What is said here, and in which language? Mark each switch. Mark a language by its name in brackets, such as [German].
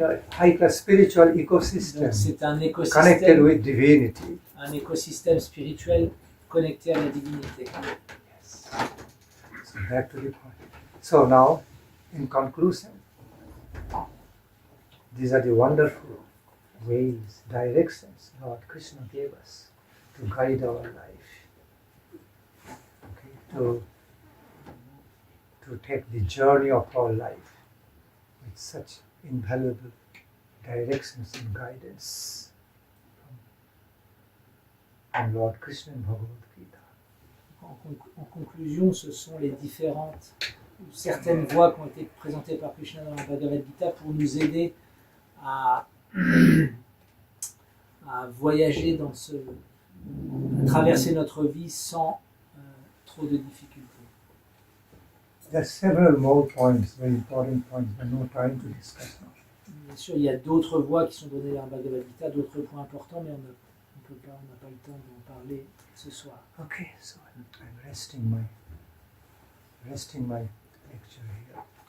[English] high-class spiritual ecosystem. [French] Donc c'est un [English] connected with divinity. [French] Un écosystème spirituel connecté à la divinité. [English] Yes. So back to the point. So now, in conclusion, these are the wonderful ways, directions Lord Krishna gave us to guide our life, okay, to take the journey of our life with such invaluable directions and guidance from Lord Krishna in Bhagavad-gita. [French] En conclusion, ce sont les certaines voies qui ont été présentées par Krishna dans la Bhagavad-gita pour nous aider à voyager à traverser notre vie sans trop de difficultés. [English] There are several more points, very important points, but no time to discuss now. [French] Bien sûr, il y a d'autres voies qui sont données dans la Bhagavad-gita, d'autres points importants, mais on n'a pas le temps d'en parler ce soir. [English] Okay, so I'm resting my lecture here.